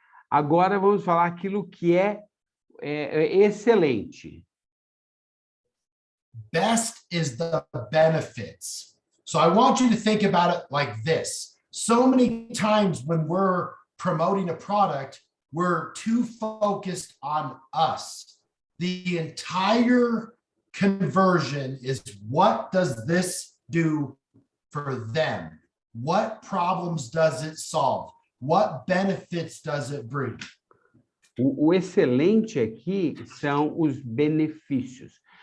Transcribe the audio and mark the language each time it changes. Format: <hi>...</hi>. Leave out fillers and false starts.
<pt>Agora vamos falar aquilo que é excelente.</pt> <en>Best is the benefits. So I want you to think about it like this. So many times when we're promoting a product, we're too focused on us. The entire conversion is, what does this do for them? What problems does it solve? What benefits does it bring?</en> <pt>O excelente aqui são os benefícios.</pt>